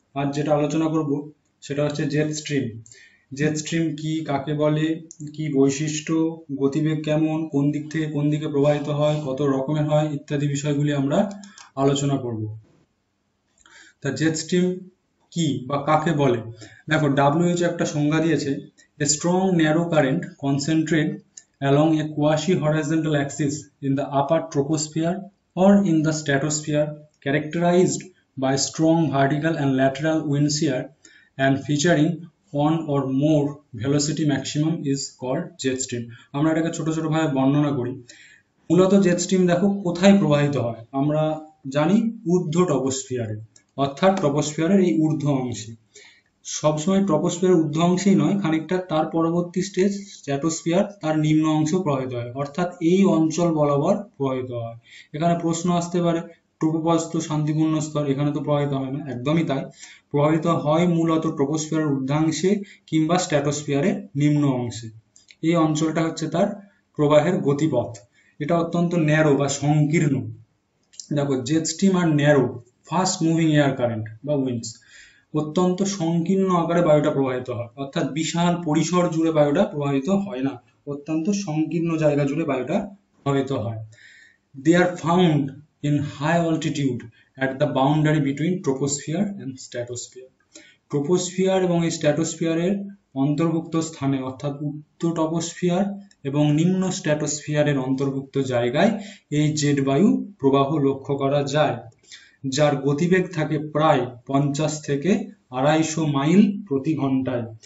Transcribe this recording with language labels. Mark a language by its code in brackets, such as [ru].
[bn] আজ যেটা আলোচনা করব সেটা হচ্ছে জেট স্ট্রিম। জেট স্ট্রিম কি, কাকে বলে, কি বৈশিষ্ট্য, গতিবেগ কেমন, কোন দিক থেকে কোন দিকে প্রবাহিত হয়, কত রকমের হয় ইত্যাদি বিষয়গুলি আমরা আলোচনা করব। তা জেট স্ট্রিম কি বা কাকে বলে? দেখো, [en] WHO একটা সংজ্ঞা দিয়েছে, a strong narrow current concentrate along a quasi-horizontal axis in the upper troposphere or in the stratosphere, characterized by strong vertical and lateral wind shear and featuring one or more velocity maximum is called jet stream. [bn] আমরা এটাকে ছোট ছোট ভাবে বর্ণনা করি। মূলত jet stream দেখো কোথায় প্রবাহিত হয়, আমরা জানি ঊর্ধ্ব ট্রপোস্ফিয়ারে, অর্থাৎ ট্রপোস্ফিয়ারের এই ঊর্ধ্ব অংশে। সবসময় ট্রপোস্ফিয়ারের ঊর্ধ্ব অংশেই নয়, খানিকটা তার পরবর্তী স্টেজ স্ট্র্যাটোস্ফিয়ার, তার নিম্ন অংশেও প্রবাহিত হয়, অর্থাৎ এই অঞ্চল বরাবর প্রবাহিত হয়। এখানে প্রশ্ন আসতে পারে, ট্রপোপজ তো শান্তিপূর্ণ স্তর, এখানে তো প্রবাহিত হয় না। একদমই তাই, প্রবাহিত হয় মূলত ট্রপোস্ফিয়ারের ঊর্ধ্বাংশে কিংবা স্ট্র্যাটোস্ফিয়ারের নিম্ন অংশে। এই অঞ্চলটা হচ্ছে তার প্রবাহের গতিপথ। এটা অত্যন্ত ন্যারো বা সংকীর্ণ। দেখো, [en] jet stream are narrow fast moving air current বা winds, [bn] অত্যন্ত সংকীর্ণ আকারে বায়ুটা প্রবাহিত হয়, অর্থাৎ বিশাল পরিসর জুড়ে বায়ুটা প্রবাহিত হয় না, অত্যন্ত সংকীর্ণ জায়গা জুড়ে বায়ুটা প্রবাহিত হয়। [en] They are found in high altitude at the boundary between troposphere and stratosphere. [bn] Troposphere এবং এই স্ট্র্যাটোস্ফিয়ারের অন্তর্ভুক্ত স্থানে, অর্থাৎ উচ্চ ট্রপোস্ফিয়ার এবং নিম্ন স্ট্র্যাটোস্ফিয়ারের অন্তর্ভুক্ত জায়গায় এই জেট বায়ু প্রবাহ লক্ষ্য করা যায়, যার গতিবেগ থাকে প্রায় 50 থেকে 250 মাইল প্রতি ঘন্টায়।